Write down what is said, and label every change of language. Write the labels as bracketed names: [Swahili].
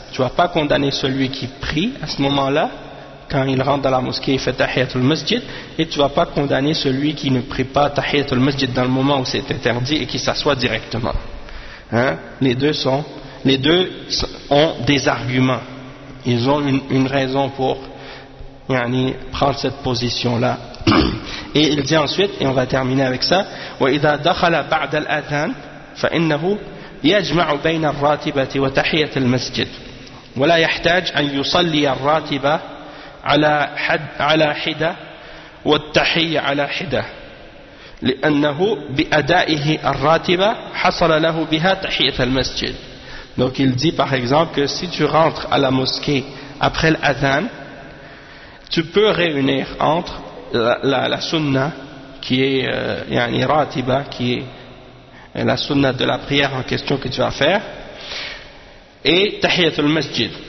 [French] Tu vas pas condamner celui qui prie à ce moment-là quand il rentre dans la mosquée et fait tahiyatul masjid, et tu vas pas condamner celui qui ne prie pas tahiyatul masjid dans le moment où c'est interdit et qui s'assoit directement. Hein? Les deux ont des arguments. Ils ont une raison pour yani prendre cette position-là. Et il dit ensuite, et on va terminer avec ça, [Arabic] وَإِذَا دَخَلَ بَعْدَ الْأَذَانِ فَإِنَّهُ يَجْمَعُ بَيْنَ الرَّاتِبَةِ وَتَحِيَّةِ الْمَسْجِدِ وَلَا يَحْتَاجُ أَنْ يُصَلِّيَ الرَّاتِبَةَ عَلَى حِدَةٍ وَالتَّحِيَّةَ عَلَى حِدَةٍ لِأَنَّهُ بِأَدَائِهِ الرَّاتِبَةِ حَصَلَ لَهُ بِهَا تَحِيَّةَ الْمَسْجِدِ. [French] Donc il dit par exemple que si tu rentres à la mosquée après l'adhan, tu peux réunir entre la sunna qui est yani ratiba, qui est la sunna de la prière en question que tu vas faire, et tahiyat al masjid.